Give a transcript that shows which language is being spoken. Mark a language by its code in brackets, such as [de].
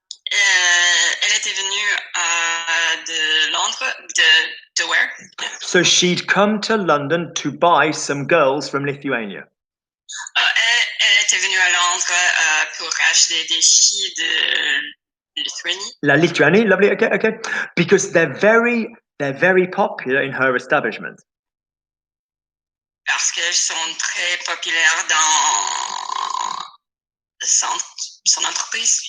[fr] Elle était venue de Londres, de [en] where? So she'd come to London to buy some girls from Lithuania. [fr] Elle était venue à Londres pour acheter des filles de Lithuanie. [en] La Lituanie, lovely. Okay. Because they're very popular in her establishment. [fr] Parce qu'elles sont très populaires dans son entreprise.